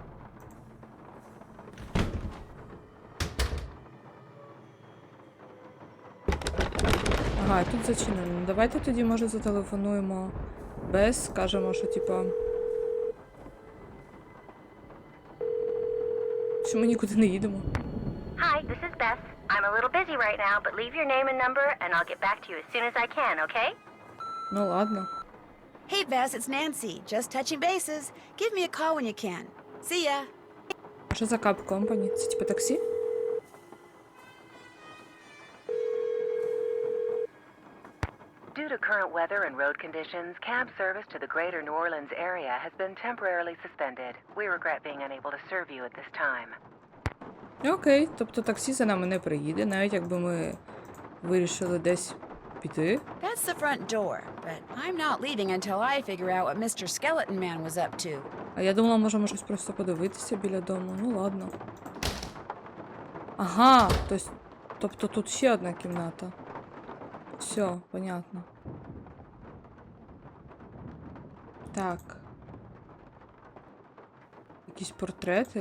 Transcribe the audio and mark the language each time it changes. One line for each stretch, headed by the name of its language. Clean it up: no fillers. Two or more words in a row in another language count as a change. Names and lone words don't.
Ukrainian: Ага, тут зачинено. Давайте тоді, може, зателефонуємо Бесс, скажемо, що, типа... що ми нікуди не їдемо.
English: Hi, this is Bess. I'm a little busy right now, but leave your name and number and I'll get back to you as soon as I can, okay?
Ukrainian: Ну, ладно.
English: Hey, Bess, it's Nancy. Just touching bases. Give me a call when you can. See ya.
Ukrainian: А що за
English: cab company?
Ukrainian: Це, типа, таксі?
English: Due to current weather and road conditions, cab service to the greater New Orleans area has been temporarily suspended. We regret being unable to serve you at this time.
Ukrainian: Окей, тобто таксі за нами не приїде, навіть якби ми вирішили десь піти.
English: That's the front door, but I'm not leaving until I figure out what Mr. Skeleton Man was up to.
Ukrainian: А я думала, можемо щось просто подивитися біля дому. Ну ладно. Ага, тобто тут ще одна кімната. Все, понятно. Так. Якісь портрети.